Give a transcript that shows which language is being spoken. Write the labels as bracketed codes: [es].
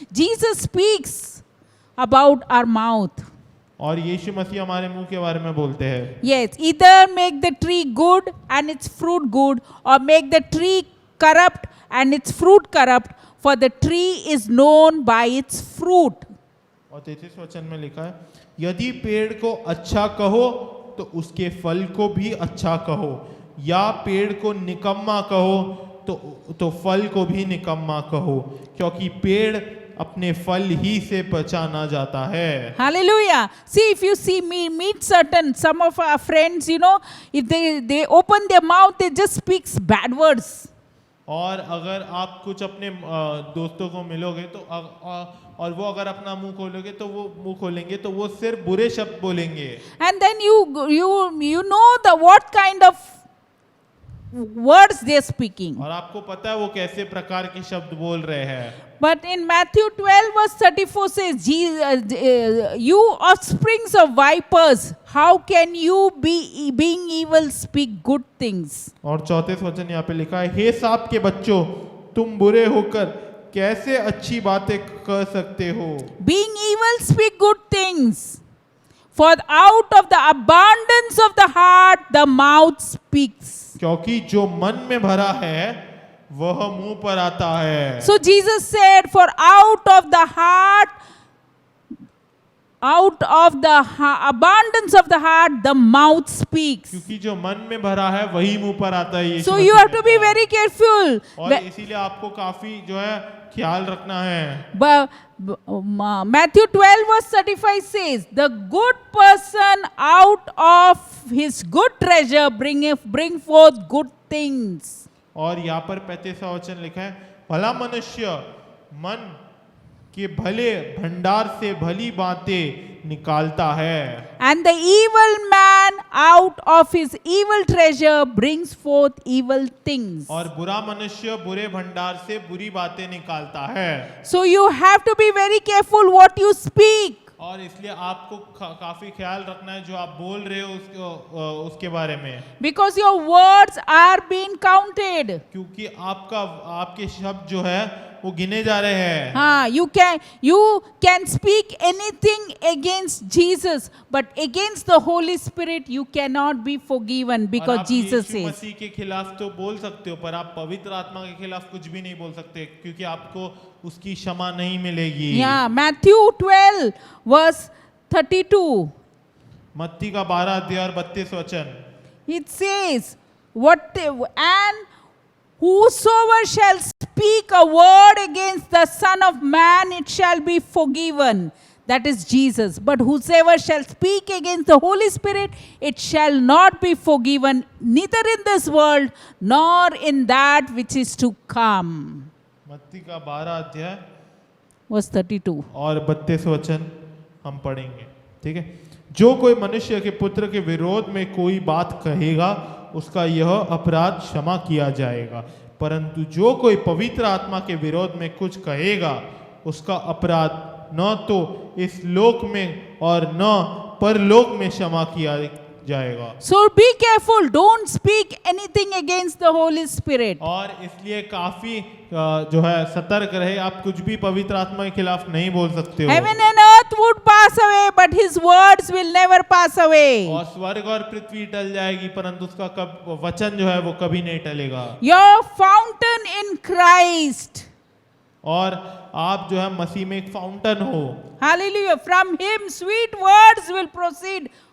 [en] Jesus speaks about our mouth. [hi] और यीशु मसीह हमारे मुंह के बारे में बोलते हैं। [en] Yes, either make the tree good and its fruit good, or make the tree corrupt and its fruit corrupt, for the tree is known by its fruit. [hi] और 33 वचन में लिखा है, यदि पेड़ को अच्छा कहो तो उसके फल को भी अच्छा कहो, या पेड़ को निकम्मा कहो तो फल को भी निकम्मा कहो, क्योंकि पेड़ अपने फल ही से पहचाना जाता है। [en] Hallelujah. See, if you see me meet some of our friends, you know, if they open their mouth, they just speaks bad words. [hi] और अगर आप कुछ अपने दोस्तों को मिलोगे तो और वो अगर अपना मुंह खोलेंगे तो वो सिर्फ बुरे शब्द बोलेंगे। [en] And then you know what kind of words they are speaking. [hi] और आपको पता है वो कैसे प्रकार के शब्द बोल रहे हैं। [en] But in Matthew 12 verse 34 says, you offsprings of vipers, how can you being evil speak good things? [hi] और 34 वचन यहाँ पे लिखा है, हे सांप के बच्चों, तुम बुरे होकर कैसे अच्छी बातें कर सकते हो? [en] Being evil speak good things, for out of the abundance of the heart the mouth speaks. [hi] क्योंकि जो मन में भरा है वह मुंह पर आता है। [en] So Jesus said, for out of the heart, abundance of the heart, the mouth speaks. [hi] क्योंकि जो मन में भरा है वही मुंह पर आता है। [en] So you have to be very careful. [hi] और इसीलिए आपको काफी जो है ख्याल रखना है। [en] But Matthew 12 verse 35 says, the good person out of his good treasure bring forth good things. [hi] और यहाँ पर 35वां वचन लिखा है, भला मनुष्य मन के भले भंडार से भली बातें निकालता है। [en] And the evil man out of his evil treasure brings forth evil things. [hi] और बुरा मनुष्य बुरे भंडार से बुरी बातें निकालता है। [en] So you have to be very careful what you speak. [hi] और इसलिए आपको काफी ख्याल रखना है जो आप बोल रहे हो उसके बारे में। [en] Because your words are being counted. [hi] क्योंकि आपके शब्द जो है वो गिने जा रहे हैं। [en] हाँ, you can speak anything against Jesus, but against the Holy Spirit you cannot be forgiven, because Jesus says. [hi] मसीह के खिलाफ तो बोल सकते हो, पर आप पवित्र आत्मा के खिलाफ कुछ भी नहीं बोल सकते, क्योंकि आपको उसकी क्षमा नहीं मिलेगी। [en] Yeah, Matthew 12 verse 32. [hi] मत्ती का 12 अध्याय और 32 वचन। [en] It says, and whosoever shall speak a word against the Son of Man, it shall be forgiven. That is Jesus. But whosoever shall speak against the Holy Spirit, it shall not be forgiven, neither in this world, nor in that which is to come. [hi] मत्ती का 12 अध्याय [en] Verse 32. [hi] और 32 वचन हम पढ़ेंगे, ठीक है। जो कोई मनुष्य के पुत्र के विरोध में कोई बात कहेगा, उसका यह अपराध क्षमा किया जाएगा, परंतु जो कोई पवित्र आत्मा के विरोध में कुछ कहेगा, उसका अपराध न तो इस लोक में और न परलोक में क्षमा किया जाएगा। [en] So be careful, don't speak anything against the Holy Spirit. [hi] और इसलिए काफी जो है सतर्क रहे, आप कुछ भी पवित्र आत्मा के खिलाफ नहीं बोल सकते हो। [en] Heaven and earth would pass away, but his words will never pass away. [hi] और स्वर्ग और पृथ्वी टल जाएगी, परंतु उसका वचन जो है वो कभी नहीं टलेगा। [en] Your fountain in Christ. [hi] और आप जो है मसीह में एक फाउंटेन हो। [en] Hallelujah. From him sweet words will proceed